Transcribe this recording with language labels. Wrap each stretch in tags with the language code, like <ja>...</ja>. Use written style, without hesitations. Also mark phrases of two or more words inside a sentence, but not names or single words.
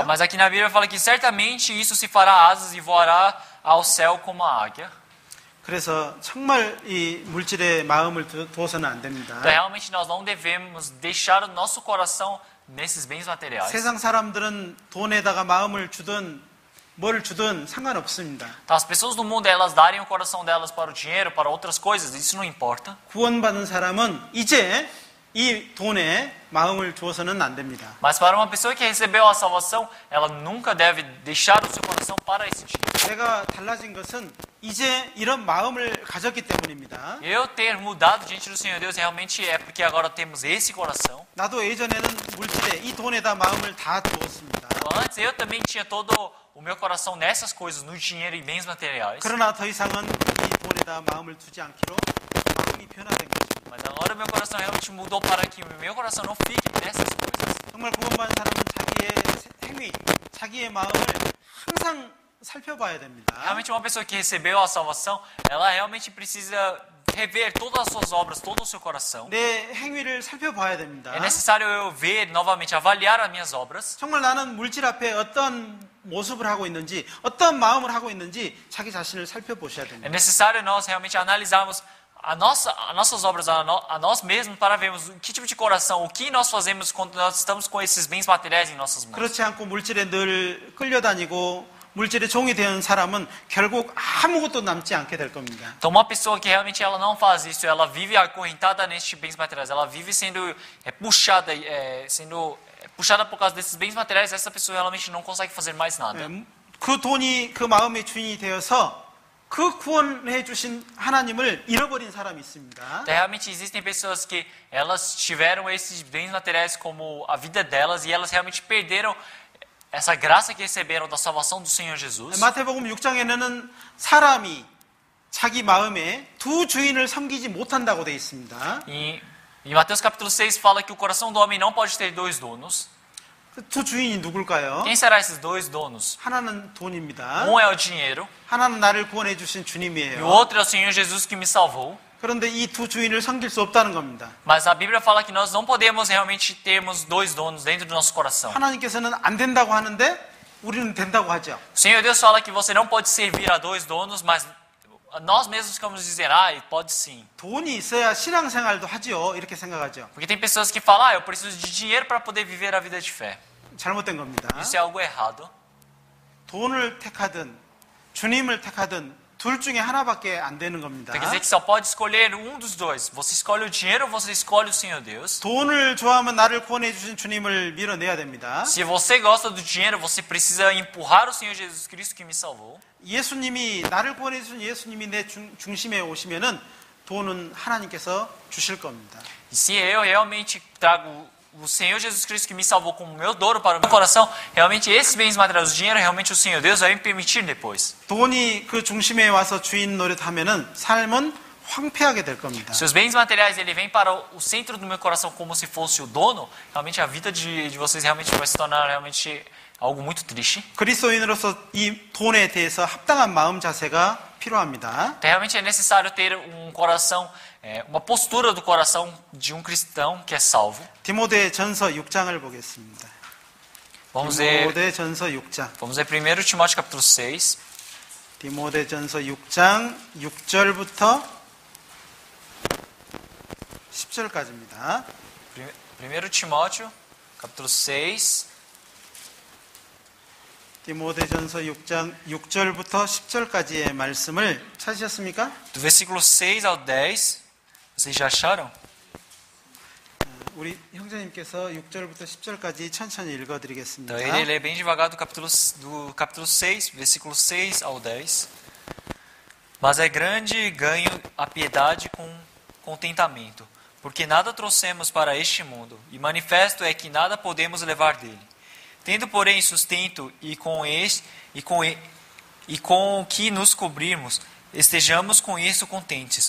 <pt>Então, mas aqui na Bíblia fala que certamente isso se fará asas e voará ao céu como a águia.</pt> <ko>그래서 정말 이 물질에 마음을 두어서는 안 됩니다.</ko> <pt>Então, realmente nós não devemos deixar o nosso coração nesses bens materiais.</pt> <ko>세상 사람들은 돈에다가 마음을 주든 뭘 주든 상관없습니다.</ko> <pt>Então, as pessoas do mundo, elas darem o coração delas para o dinheiro, para outras coisas, isso não importa.</pt> <ko>구원받은 사람은 이제 이 돈에 마음을 주어서는 안 됩니다.</ko> <pt>Mas para uma pessoa que recebeu a salvação, ela nunca deve deixar o seu coração para esse dinheiro.</pt> <ko>내가 달라진 것은 이제 이런 마음을 가졌기 때문입니다.</ko> <pt>Eu ter mudado diante do Senhor Deus realmente é porque agora temos esse coração.</pt> <ko>나도 예전에는 물질에 이 돈에다 마음을 다 두었습니다.</ko> <pt>Então, antes eu também tinha todo o meu coração nessas coisas, no dinheiro e bens materiais.</pt> <ko>그러나 더 이상은 이 돈에다 마음을 두지 않기로 마음이 변화된 것입니다.</ko> <pt>Mas agora meu coração realmente mudou para que o meu coração não fique nessas coisas.</pt> <ko>정말 구원받은 사람은 자기의 행위, 자기의 마음을 항상 살펴봐야 됩니다.</ko> <pt>Realmente uma pessoa que recebeu a salvação, ela realmente precisa rever todas as suas obras, todo o seu coração.</pt> <ko>내 행위를 살펴봐야 됩니다.</ko> <pt>É necessário eu ver novamente, avaliar as minhas obras.</pt> <ko>정말 나는 물질 앞에 어떤 모습을 하고 있는지, 어떤 마음을 하고 있는지 자기 자신을 살펴보셔야</ko> <pt>É</pt> <ko>됩니다.</ko> <pt>necessário nós realmente analisarmos as nossas obras, a nós mesmos, para vermos que tipo de coração, o que nós fazemos quando nós estamos com esses bens materiais em nossas mãos.</pt> <ko>그렇지 않고 물질에 늘 끌려다니고 물질의 종이 되는 사람은 결국 아무것도 남지 않게 될 겁니다.</ko> <pt>Então, uma pessoa que realmente ela não faz isso, ela vive acorrentada nestes bens materiais, ela vive sendo puxada por causa desses bens materiais, essa pessoa realmente não consegue fazer mais nada.</pt> <ko>그 돈이 그 마음의 주인이 되어서 그 구원해 주신 하나님을 잃어버린 사람이 있습니다.</ko> <pt>Então, realmente existem pessoas que elas tiveram esses bens materiais como a vida delas e elas realmente perderam essa graça que receberam da salvação do Senhor Jesus.</pt> <ko>마태복음 6장에는 사람이 자기 마음에 두 주인을 섬기지 못한다고 되어 있습니다.</ko> <pt>E em Mateus capítulo 6 fala que o coração do homem não pode ter dois donos.</pt> <ko>두 주인이 누굴까요?</ko> <pt>Quem será esses dois donos?</pt> <ko>하나는 돈입니다.</ko> <pt>Um é o dinheiro</pt> <ko>하나는 나를 구원해 주신</ko> <pt>e o</pt> <ko>주님이에요.</ko> <pt>outro é o Senhor Jesus que me salvou.</pt> <ko>그런데 이 두 주인을 섬길 수 없다는 겁니다.</ko> <pt>Mas a Bíblia fala que nós não podemos realmente termos dois donos dentro do nosso coração.</pt> <ko>하나님께서는 안 된다고 하는데 우리는 된다고 하죠.</ko> <pt>O Senhor Deus fala que você não pode servir a dois donos, mas nós mesmos ficamos dizendo, pode sim.</pt> <ko>돈이 있어야 신앙생활도 하지요. 이렇게 생각하죠.</ko> <pt>Porque tem pessoas que falam, eu preciso de dinheiro para poder viver a vida de fé.</pt> <ko>잘못된 겁니다.</ko> <pt>Isso é algo errado.</pt> <ko>돈을 택하든 주님을 택하든 둘 중에 하나밖에 안 되는 겁니다.</ko> <pt>Quer dizer que só pode escolher um dos dois. Você escolhe o dinheiro ou você escolhe o Senhor Deus.</pt> <ko>돈을 좋아하면 나를 구원해 주신 주님을 밀어내야 됩니다.</ko> <pt>Se você gosta do dinheiro, você precisa empurrar o Senhor Jesus Cristo que me salvou.</pt> <ko>예수님이 나를 구원해 주신 예수님이 내 중심에 오시면은 돈은 하나님께서 주실 겁니다.</ko> <pt>E se eu realmente trago o Senhor Jesus Cristo que me salvou como meu dono para o meu coração, realmente esses bens materiais, o dinheiro, realmente o Senhor Deus vai me permitir depois.</pt> <ko>돈이 그 중심에 와서 주인 노릇하면은 삶은 황폐하게 될 겁니다.</ko> <pt>Se os bens materiais ele vem para o centro do meu coração como se fosse o dono, realmente a vida de vocês realmente vai se tornar realmente algo muito triste.</pt> <ko>그리스도인으로서 이 돈에 대해서 합당한 마음 자세가 필요합니다.</ko> <pt>Então, realmente é necessário ter um coração, uma postura do coração de um cristão que é salvo.</pt> <ko>디모데전서 6장을 보겠습니다.</ko> <pt>Vamos ver</pt> <ko>디모데전서 6장.</ko> <pt>1 Timóteo capítulo 6.</pt> <ko>디모데전서 6장 6절부터 10절까지입니다.</ko> <pt>1 Timóteo capítulo 6.</pt> <ko>디모데전서 6장 6절부터 10절까지의 말씀을 찾으셨습니까?</ko> <pt>Do versículo 6 ao 10. Vocês já acharam?</pt> <ko>우리 형제님께서 6절부터 10절까지 천천히 읽어드리겠습니다.</ko> <pt>Então ele lê bem devagar do capítulo 6, versículo 6 ao 10. Mas é grande ganho a piedade com contentamento, porque nada trouxemos para este mundo, e manifesto é que nada podemos levar dele. Tendo, porém, sustento e com o que nos cobrirmos, estejamos com isso contentes.</pt>